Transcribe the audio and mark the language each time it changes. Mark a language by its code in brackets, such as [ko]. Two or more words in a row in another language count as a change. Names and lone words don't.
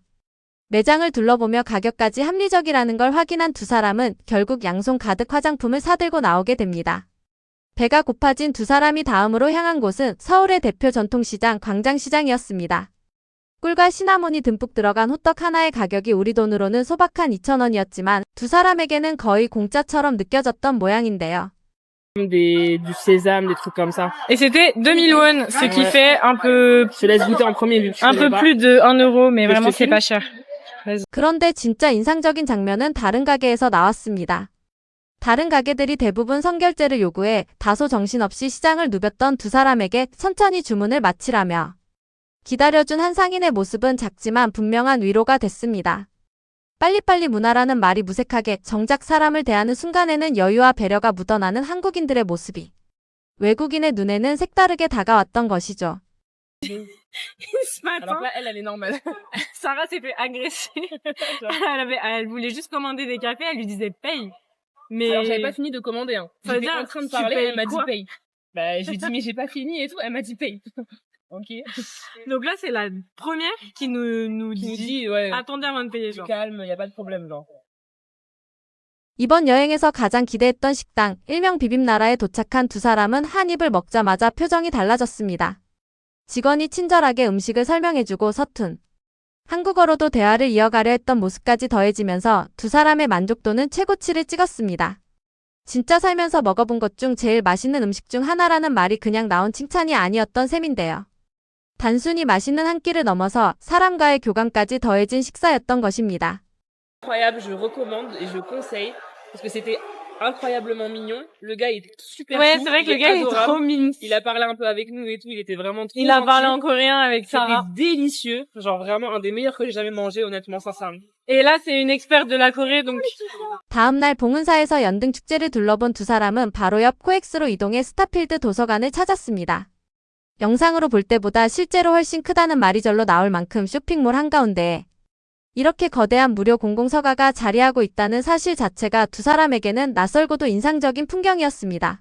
[ko] 매장을 둘러보며 가격까지 합리적이라는 걸 확인한 두 사람은 결국 양손 가득 화장품을 사들고 나오게 됩니다. 배가 고파진 두 사람이 다음으로 향한 곳은 서울의 대표 전통시장 광장시장이었습니다. 꿀과 시나몬이 듬뿍 들어간 호떡 하나의 가격이 우리 돈으로는 소박한 2,000원이었지만 두 사람에게는 거의 공짜처럼 느껴졌던 모양인데요. [fr] Du sésame, des trucs comme ça. Et c'était 2000 won, ce qui fait un peu, Je te laisse goûter en premier vu que tu un connais peu pas. plus de 1 euro, mais vraiment c'est filme? pas cher. [ko] 그런데 진짜 인상적인 장면은 다른 가게에서 나왔습니다. 다른 가게들이 대부분 선결제를 요구해 다소 정신없이 시장을 누볐던 두 사람에게 천천히 주문을 마치라며 기다려준 한 상인의 모습은 작지만 분명한 위로가 됐습니다. 빨리빨리 문화라는 말이 무색하게 정작 사람을 대하는 순간에는 여유와 배려가 묻어나는 한국인들의 모습이 외국인의 눈에는 색다르게 다가왔던 것이죠. [fr] Ce matin, Alors que là, elle est normale. Sarah s'est fait agresser. Elle voulait juste commander des cafés, elle lui disait paye. Mais Alors j'avais pas fini de commander, hein. Ça veut J'étais dire, en train de tu parler, payes elle m'a dit quoi paye. Bah, je lui ai dit, mais j'ai pas fini et tout. Elle m'a dit paye. Ok. donc là, c'est la première qui nous Qui nous dit dit, ouais, attendez avant de payer, genre. calme, y a pas de problème, genre. [ko] 이번 여행에서 가장 기대했던 식당, 일명 비빔나라에 도착한 두 사람은 한 입을 먹자마자 표정이 달라졌습니다. 직원이 친절하게 음식을 설명해주고 서툰 한국어로도 대화를 이어가려 했던 모습까지 더해지면서 두 사람의 만족도는 최고치를 찍었습니다. 진짜 살면서 먹어본 것 중 제일 맛있는 음식 중 하나라는 말이 그냥 나온 칭찬이 아니었던 셈인데요. 단순히 맛있는 한 끼를 넘어서 사람과의 교감까지 더해진 식사였던 것입니다. [fr] Incroyable, je recommande et je conseille parce que c'était incroyablement mignon. Le gars il était super Ouais, cool, c'est vrai que il le gars est adorable. trop mignon. Il a parlé un peu avec nous et tout, il était vraiment trop Il a gentil. parlé en coréen avec Sarah. C'était délicieux, genre vraiment un des meilleurs que j'ai jamais mangé, honnêtement, sincèrement. Et là, c'est une experte de la Corée, donc [ko] 다음날 봉은사에서 연등축제를 둘러본 두 사람은 바로 옆 코엑스로 이동해 스타필드 도서관을 찾았습니다. 영상으로 볼 때보다 실제로 훨씬 크다는 말이 절로 나올 만큼 쇼핑몰 한가운데에 이렇게 거대한 무료 공공서가가 자리하고 있다는 사실 자체가 두 사람에게는 낯설고도 인상적인 풍경이었습니다.